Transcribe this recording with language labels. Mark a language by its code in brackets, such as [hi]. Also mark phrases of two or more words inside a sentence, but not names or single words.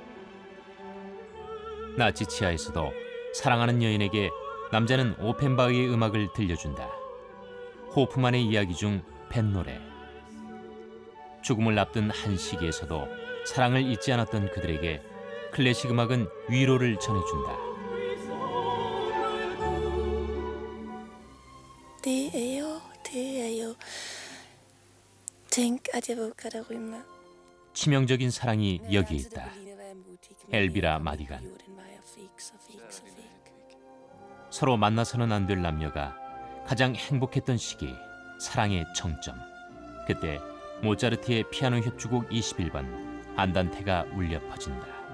[ko] 나치 치하에서도 사랑하는 여인에게 남자는 오펜바흐의 음악을 들려준다. 호프만의 이야기 중 뱃노래. 죽음을 앞둔 한 시기에서도 사랑을 잊지 않았던 그들에게 클래식 음악은 위로를 전해준다. [sv] Det är jag. Tänk att jag vågade rymma. [ko] 치명적인 사랑이 여기에 있다. 엘비라 마디간. 서로 만나서는 안 될 남녀가 가장 행복했던 시기, 사랑의 정점. 그때 모차르트의 피아노 협주곡 21번 안단테가 울려 퍼진다.